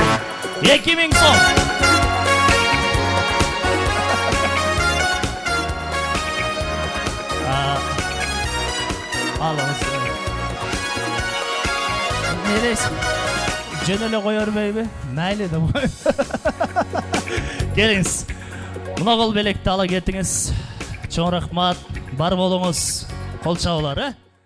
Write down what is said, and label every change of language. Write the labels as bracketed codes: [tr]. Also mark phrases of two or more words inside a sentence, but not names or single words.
[ky] 2000 сом. Алыңыз. Нелесің? Жөн эле кое бербейби? Майлы деп. Келиңиз. Мына қол белекті ала кетіңіз. Чоң рахмат. Бар болыңыз. Қол чабылар,